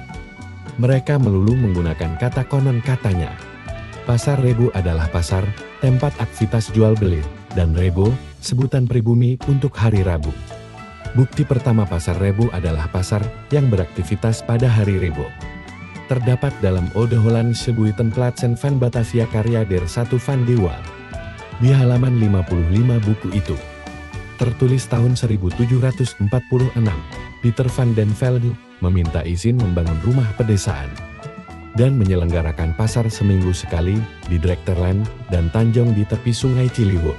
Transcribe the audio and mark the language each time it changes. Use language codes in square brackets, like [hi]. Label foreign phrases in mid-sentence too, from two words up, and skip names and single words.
[id] Mereka melulu menggunakan kata konon katanya. Pasar Rebo adalah pasar, tempat aktivitas jual beli, dan Rebo, sebutan pribumi untuk hari Rabu. Bukti pertama Pasar Rebo adalah pasar yang beraktivitas pada hari Rebo. Terdapat dalam Ode Hollandse Buitenplaatsen van Batavia karya Der 1 van de Waal. Di halaman 55 buku itu, tertulis tahun 1746, Pieter van den Velde meminta izin membangun rumah pedesaan dan menyelenggarakan pasar seminggu sekali di Drekterland dan Tanjung di tepi sungai Ciliwung.